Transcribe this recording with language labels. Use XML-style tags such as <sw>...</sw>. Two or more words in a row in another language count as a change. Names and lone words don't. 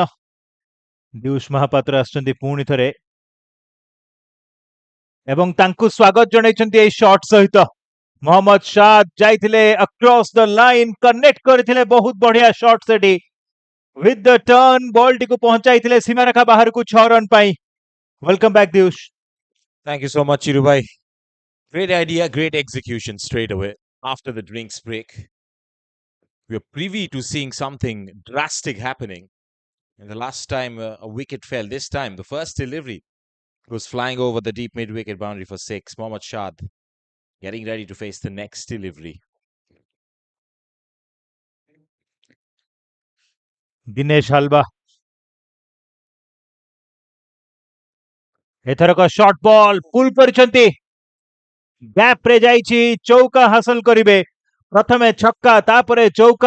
<or>ପିୟୁଷ ମହାପାତ୍ର ଆସୁଛନ୍ତି ପୁଣି ଥରେ ଏବଂ ତାଙ୍କୁ ସ୍ୱାଗତ ଜଣାଇଛନ୍ତି ଏହି ସଟ୍ ସହିତ। ମହମ୍ମଦ ସାଦ ଯାଇଥିଲେ</or> <en>across the line,</en> <or>କନେକ୍ଟ କରିଥିଲେ। ବହୁତ ବଢିଆ ସଟ୍ ସେଠି।</or> <en>with the turn</en> <or>ବଲଟିକୁ ପହଞ୍ଚାଇଥିଲେ ସୀମାରେଖା ବାହାରକୁ 6 ରନ୍ ପାଇଁ।</or> <en>welcome back ପିୟୁଷ। Thank you so much, Chirubai. Great idea, great execution straight away after the drinks break. We are privy to seeing something drastic happening. And the last time a wicket fell, this time the first delivery was flying over the deep mid-wicket boundary for 6. Mohammad Shad getting ready to face the next delivery.</en> <or>ଦିନେଶ ହାଲବା ଏଥରକ</or> <en>short ball pull</en> <or>କରିଛନ୍ତି। ଗ୍ୟାପ ରେ ଯାଇଛି, ଚୌକା ହାସଲ କରିବେ। ପ୍ରଥମେ ଛକ୍କା ତାପରେ ଚୌକା।</or>